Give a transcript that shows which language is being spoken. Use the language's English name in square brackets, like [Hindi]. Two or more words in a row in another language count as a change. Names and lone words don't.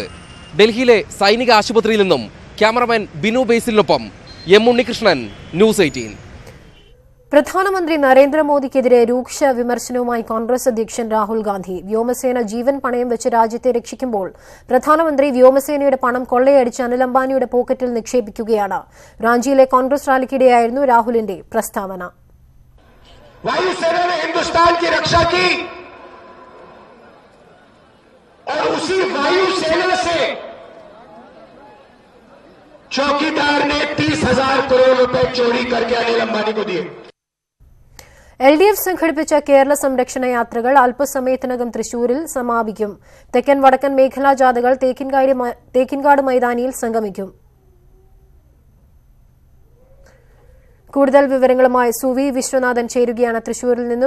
[Malayalam] ഡൽഹിയിലെ സൈനിക ആശുപത്രിയിൽ നിന്നും ക്യാമറമാൻ ബിനു ബേസിലിനൊപ്പം M ഉണ്ണികൃഷ്ണൻ, ന്യൂസ് 18. പ്രധാനമന്ത്രി നരേന്ദ്രമോദിക്കെതിരെ രൂക്ഷ വിമർശനവുമായി കോൺഗ്രസ് അധ്യക്ഷൻ രാഹുൽ ഗാന്ധി. വ്യോമസേന ജീവൻ പണയം വെച്ച് രാജ്യത്തെ രക്ഷിക്കുമ്പോൾ പ്രധാനമന്ത്രി വ്യോമസേനയുടെ പണം കൊള്ളയടിച്ച് അനിൽ അംബാനിയുടെ പോക്കറ്റിൽ നിക്ഷേപിക്കുകയാണ്. റാഞ്ചിയിലെ കോൺഗ്രസ് റാലിക്കിടെയായിരുന്നു രാഹുലിന്റെ പ്രസ്താവന. [Hindi] वायुसेना ने हिंदुस्तान की रक्षा की और उसी वायुसेना से चौकीदार ने 30,000 करोड़ रुपए चोरी करके अनिल अंबानी को दिए. [Malayalam] LDF സംഘടിപ്പിച്ച കേരള സംരക്ഷണ യാത്രകൾ അല്പസമയത്തിനകം തൃശൂരിൽ സമാപിക്കും. തെക്കൻ വടക്കൻ മേഖലാ ജാഥകൾ തേക്കിൻകാട് മൈതാനിയിൽ സംഗമിക്കും. കൂടുതൽ വിവരങ്ങളുമായി സുവി വിശ്വനാഥൻ ചേരുകയാണ് തൃശൂരിൽ നിന്നും.